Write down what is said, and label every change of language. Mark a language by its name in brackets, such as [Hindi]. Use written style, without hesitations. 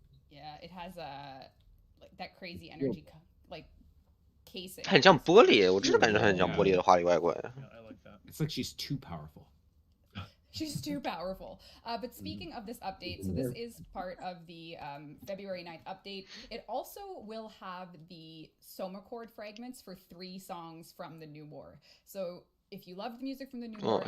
[English] Yeah, it has a like that crazy energy like casing. [Chinese] 它很像玻璃，我真的感觉它很像玻璃的华丽外观。 [English] Yeah, I like that. It's like she's too powerful. She's too powerful. But speaking of this update, so this is part of the February 9th update. It also will have the Soma chord fragments for 3 songs from the New War. So if you love the music from the New War,